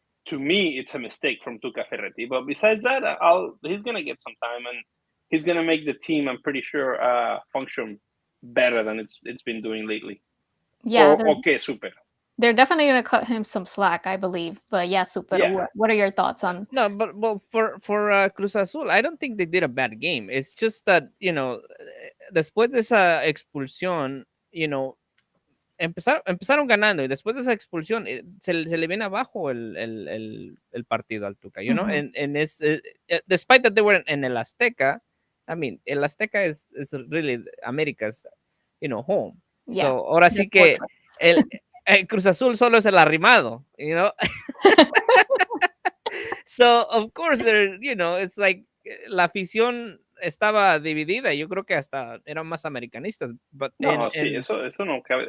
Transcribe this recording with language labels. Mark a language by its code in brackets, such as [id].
[en] To me, it's a mistake from Tuca Ferretti. But besides that, he's gonna get some time, and he's gonna make the team, I'm pretty sure, function better than it's been doing lately. Yeah, Or okay, super. they're definitely going to cut him some slack, I believe. But yeah, Super, Yeah. what are your thoughts on? No, but well, for Cruz Azul, I don't think they did a bad game. It's just that, [es] después de esa expulsión, empezaron ganando, y después de esa expulsión se le viene abajo el partido al Tuca, [en] and it's despite that they were in [es] el Azteca. [en] I mean, el Azteca is really America's, home. Yeah, [es] So ahora sí que el Cruz Azul solo es el arrimado. [en] So of course it's like [es] la afición estaba dividida. Yo creo que hasta eran más americanistas. [en] But [es] No, sí, eso no cabe.